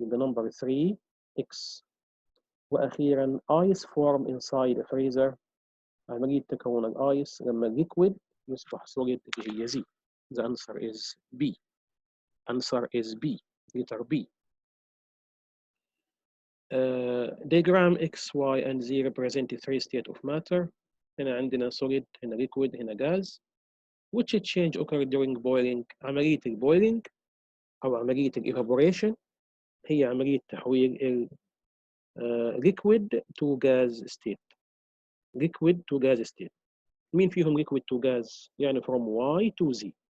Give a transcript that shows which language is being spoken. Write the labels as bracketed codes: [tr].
[ar] يبقى [en] number 3 X. [ar] وأخيرا [en] ice form inside a freezer، [ar] عملية تكون الآيس لما liquid يصبح solid اللي هي Z. [en] The answer is B. Answer is B. Letter B. Diagram X, Y, and Z represent three states of matter. [ar] هنا عندنا solid، هنا liquid، هنا gas. [en] Which change occurred during boiling؟ [ar] عملية البويلينج أو عملية [en] evaporation [ar] هي عملية تحويل [en] liquid to gas state. liquid to gas state. [ar] مين فيهم [en] liquid to gas؟ [ar] يعني [en] from Y to Z.